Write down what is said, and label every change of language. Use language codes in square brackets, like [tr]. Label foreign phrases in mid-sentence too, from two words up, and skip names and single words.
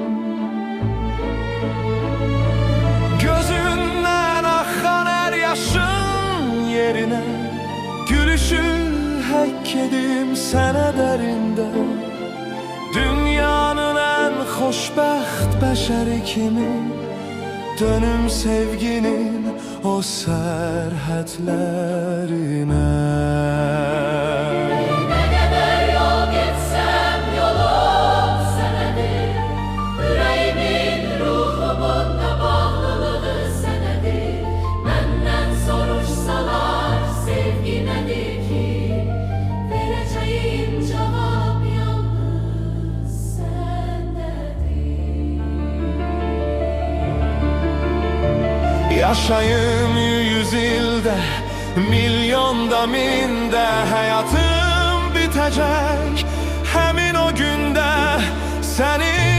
[az] Gözündən axan hər yaşın yerine gülüşü həkk edim sənə dərində. Dünyanın en xoşbəxt bəşəri kimi dönüm sevginin o sərhədlərinə. [tr] Ne kadar yol gitsem yolum senedir, yüreğimin ruhumun da bağlılığı senedir. Benden soruşsalar sevgi nedir ki, vereceğim cevap yalnız sendedir. [az] Yaşayım 100 ildə, milyonda mində, həyatım bitəcək həmin o gündə. Səni